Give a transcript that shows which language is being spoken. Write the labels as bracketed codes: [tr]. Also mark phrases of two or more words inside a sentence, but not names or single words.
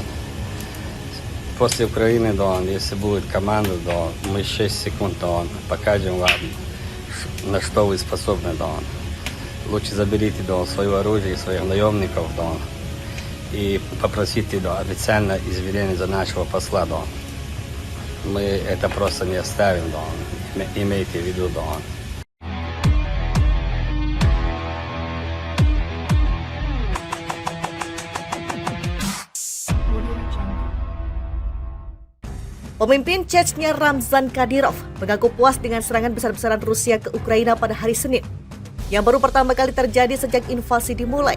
[ru] После Украины, да, если будет команда, да, мы 6 секунд, да, покажем вам, на что вы способны, да. Лучше заберите, да, свое оружие, своих наемников, да, и попросите, да, официально извинения за нашего посла, да. Мы это просто не оставим, да, имейте в виду, да. [id] Pemimpin Chechnya Ramzan Kadyrov mengaku puas dengan serangan besar-besaran Rusia ke Ukraina pada hari Senin, yang baru pertama kali terjadi sejak invasi dimulai.